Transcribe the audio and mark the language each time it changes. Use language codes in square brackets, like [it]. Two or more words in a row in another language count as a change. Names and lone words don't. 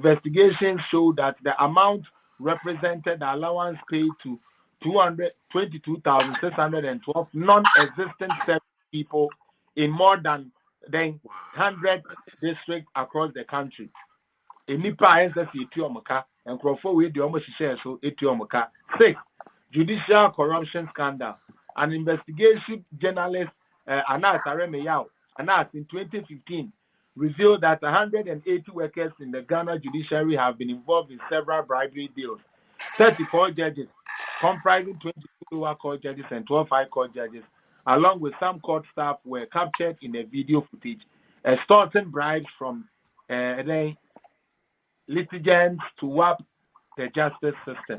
[en] Investigations show that the amount represented the allowance paid to 222,612 non-existent service people in more than 100 districts across the country. [ak] Enipa NSS etu omuka, nkrofo we di omo hihye so etu omuka. 6. [en] Judicial corruption scandal. An investigation journalist Anas Aremeyao, Anas in 2015 revealed that 180 workers in the Ghana judiciary have been involved in several bribery deals. 34 judges, comprising 22 lower court judges and 12 high court judges, along with some court staff, were captured in a video footage, extorting bribes from litigants to warp the justice system.